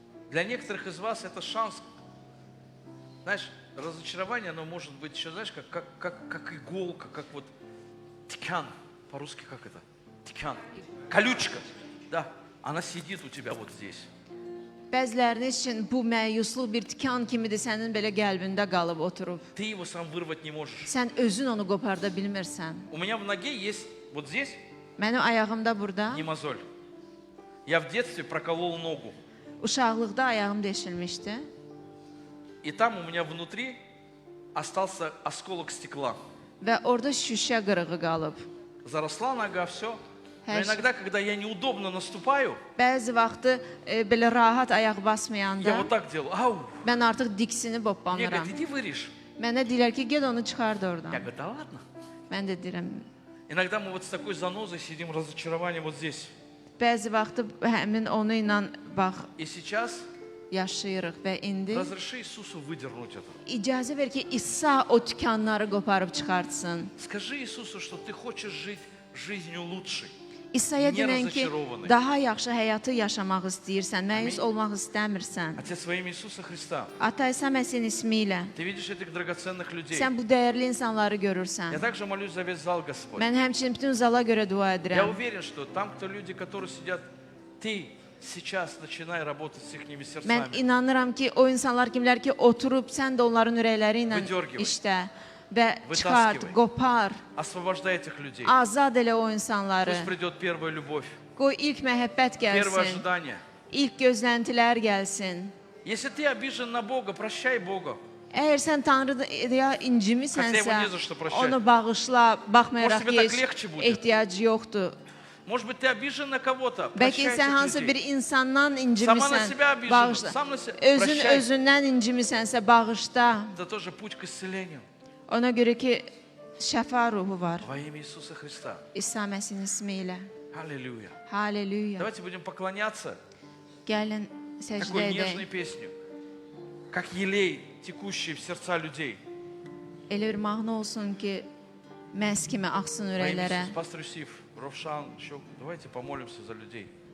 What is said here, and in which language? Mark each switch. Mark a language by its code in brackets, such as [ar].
[ru] Для некоторых из вас это шанс. Знаешь, разочарование, оно может быть еще, знаешь, как иголка, как вот тикан. По-русски как это? Тикан. Колючка. Да. Она сидит у тебя вот здесь. [az] Bəziləriniz üçün bu məyusluq bir tikan kimidir, sənin belə qəlbində qalıb oturub. [ru] Ты его сам вырвать не можешь. [az] Sən özün onu qoparda bilmirsən. [ru] У меня в ноге есть вот здесь [az] Mənim ayağımda burada, [ru] не мозоль. Я в детстве проколол ногу. [az] uşaqlıqda ayağım deşilmişdi. [ru] И там у меня внутри остался осколок стекла. [az] Və orada şüşə qırığı qalıb. [ru] Заросла нога, все. Но Хорошо. иногда, когда я неудобно наступаю, [az] Bəzi vaxtı belə rahat ayaq [ru] я [az] basmayanda [ru] вот так делаю. Ау! [az] mən artıq diksinib [ru] Мне [az] hoppanıram. [ru] говорят, иди вырежь. [az] Mənə deyirlər ki, get onu çıxart [ru] Я [az] oradan. [ru] говорю, да ладно. [az] Mən də deyirəm, [ru] Иногда мы вот с такой занозой сидим, разочарование вот здесь. [az] Bəzi vaxtı həmin onu ilə bax [ru] И сейчас [az] yaşayırıq və indi [ru] разреши Иисусу выдернуть это. [az] icazə ver ki, İsa o tükanları qoparıb çıxartsın. [ru] Скажи Иисусу, что ты хочешь жить жизнью лучшей. [az] İsa'ya denən ki, [ru] разочарованный. [az] daha yaxşı həyatı yaşamaq istəyirsən, məyus olmaq istəmirsən. [ru] Отец, во имя Иисуса Христа, [az] Ata İsa Məsihin ismi ilə [ru] ты видишь этих драгоценных людей. [az] sən bu dəyərli insanları [ru] Я [az] görürsən. [ru] также молюсь за весь зал, Господь. [az] Mən həmçinin bütün zala görə dua edirəm. [ru] уверен, что там, кто люди, которые сидят, ты сейчас начинай работать с их [az] Mən [ru] сердцами. [az] inanıram ki, o insanlar kimlər ki, oturub sən də onların ürəkləri ilə [ru] Выдергивай. [az] işlə və [ru] Вытаскивай. [az] çıxart, qopar, [ru] Освобождай этих людей. [az] azad elə o insanları. [ru] Пусть придет первая любовь, [az] Qoy ilk məhəbbət [ru] первое [az] gəlsin, [ru] ожидание. [az] ilk gözləntilər gəlsin. [ru] Если ты обижен на Бога, прощай Бога. [az] Əgər sən Tanrıya [ru] Хотя его [az] incimirsənsə, [ru] не за что прощать. [az] onu bağışla, baxmayaraq [ru] Может, тебе [az] ki, [ru] так легче будет. [az] ehtiyac yoxdur. [ru] Может быть, ты обижен на кого-то, [az] Bəlkə [ru] прощай [az] sən [ru] этих [az] hansı bir [ru] людей. [az] insandan [ru] Сама на [az] incimisən, [ru] себя обижена, [az] bağışla. [ru] сам на себя. [az] Özün [ru] Прощай. [az] özündən incimirsənsə, bağışla. [ru] Это тоже путь к исцелению. [az] Ona görə ki, şəfa ruhu var. [ru] Во имя Иисуса Христа. [az] İsa Məsihin ismi ilə. [ru] Аллилуйя. [az] Haleluya. [ru] Давайте будем поклоняться [az] Gəlin səcdə [ru] такой нежной [az] edək. [ru] песню, как елей, текущий в сердца людей. [az] Elə bir mahnı olsun ki, məhz kimi axsın [ru] Во имя [az] ürəklərə. [ru] Иисуса, пастор Юсиф, Ровшан, еще давайте помолимся за людей.